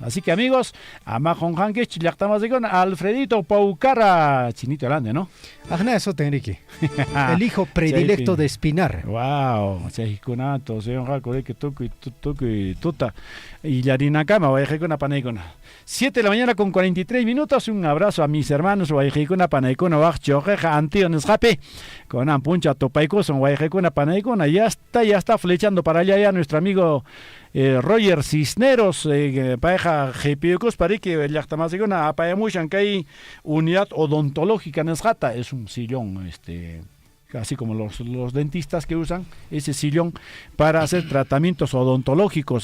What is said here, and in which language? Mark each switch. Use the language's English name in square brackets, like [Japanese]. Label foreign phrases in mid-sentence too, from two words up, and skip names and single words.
[Spanish] Así que, amigos, Amajon Hanquech, Alfredito Paucara, Chinito Delande, ¿no? Ajá, eso te Enrique. El hijo predilecto de Espinar. Wow, Chejikunato, señor Jaco, que toque, tuta. Y Yarinacama, Guayajecona, Panaicona. 7 de la mañana con 43 minutos. Un abrazo a mis hermanos, Guayajecona, Panaicona, Guachojeja, Antíones Jape, con Ampuncha, Topaico, son Guayajecona, Panaicona. Ya está flechando para allá ya nuestro amigo Roger Cisneros, pareja Jepiocos, para que ya está más segura, apayamushan que hay unidad odontológica en Esjata, es un sillón, así como los dentistas que usan ese sillón para hacer tratamientos odontológicos.